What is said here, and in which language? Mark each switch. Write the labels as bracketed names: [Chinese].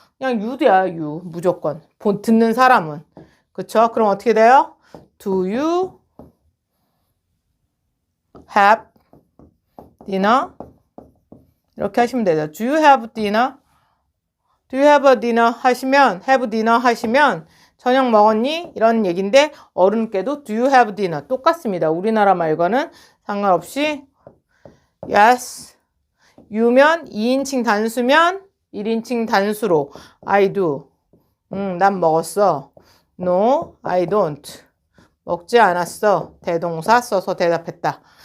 [Korean] 그냥 you야 you 무조건 듣는 사람은 그쵸? 그럼 어떻게 돼요? [English] Do you have dinner? [Korean] 이렇게 하시면 되죠. [English] Do you have dinner? Do you have a dinner? [Korean] 하시면 [English] have dinner [Korean] 하시면 저녁 먹었니? 이런 얘기인데 어른께도 [English] do you have dinner? [Korean] 똑같습니다. 우리나라 말과는 상관없이 yes. you면 2인칭 단수면 1인칭 단수로 [English] I do. [Korean] 난 먹었어. [English] No, I don't. [Korean] 먹지 않았어. 대동사 써서 대답했다.